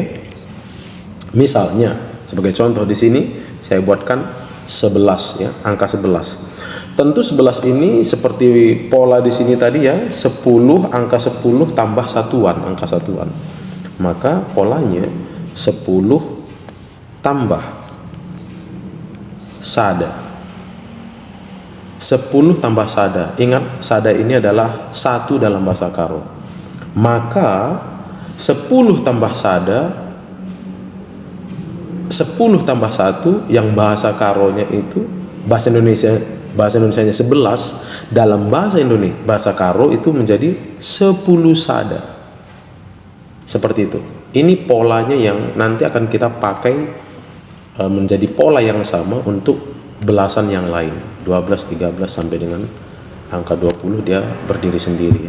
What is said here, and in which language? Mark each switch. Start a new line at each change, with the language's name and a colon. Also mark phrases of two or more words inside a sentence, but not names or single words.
Indonesian: Misalnya sebagai contoh di sini saya buatkan 11 ya, angka 11. Tentu 11 ini seperti pola di sini tadi ya, 10, angka 10 tambah satuan, angka satuan. Maka polanya 10 tambah sada. 10 tambah sada. Ingat, sada ini adalah 1 dalam bahasa Karo. Maka 10 tambah sada, 10 tambah 1 yang bahasa Karonya itu bahasa Indonesianya 11, dalam bahasa Indonesia bahasa Karo itu menjadi 10 sada. Seperti itu. Ini polanya yang nanti akan kita pakai menjadi pola yang sama untuk belasan yang lain, 12, 13 sampai dengan angka 20 dia berdiri sendiri ya.